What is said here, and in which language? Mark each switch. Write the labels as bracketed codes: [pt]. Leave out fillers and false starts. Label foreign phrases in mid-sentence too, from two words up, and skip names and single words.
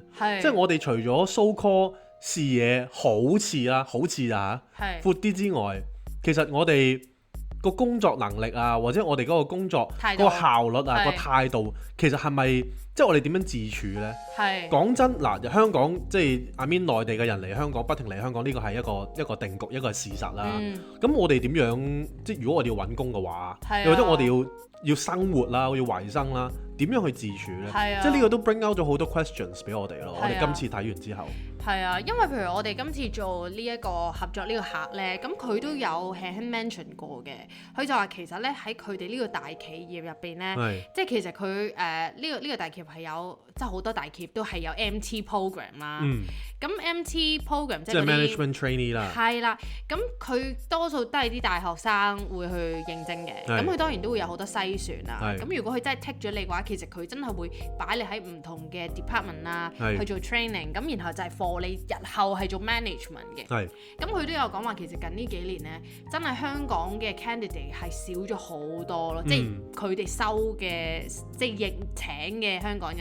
[yue] 即係我哋除咗 [en] so call [yue] 視野好似啊，闊啲之外，其實我哋個工作能力啊，或者我哋嗰個工作嗰個效率啊，個態度，其實係咪即係我哋點樣自處呢？講真嗱，香港即係 [en] I mean [yue] 內地嘅人嚟香港，不停嚟香港，呢個係一個定局，一個係事實啦。咁我哋點樣即係如果我哋要揾工嘅話，又或者我哋要生活啦，要維生啦，點樣去自處呢？即係呢個都 [en] bring out [yue] 咗好多 questions 俾我哋咯。我哋今次睇完之後。係啊，因為譬如我哋今次做呢一個合作呢個客呢，咁佢都有輕輕 mention 過嘅。佢就話其實呢，喺佢哋呢個大企業入邊呢，即係其實佢呢個大企業係有即係好多大企業都係有 [en] MT program [yue] 啦。咁 [en] MT program [yue] 即係 [en] management trainee 啦。 [yue] 係啦，咁佢多數都係啲大學生會去應徵嘅。咁佢當然都會有好多篩選啦。咁如果佢真係 take 咗你嘅話，其實佢真係會擺你喺唔同嘅 department 啦，去做 training。咁然後就係你日後係做 management 嘅，咁佢都有講話，其實近呢幾年呢，真係香港嘅 candidate 係少咗好多咯，即係佢哋收嘅，即係應請嘅香港人。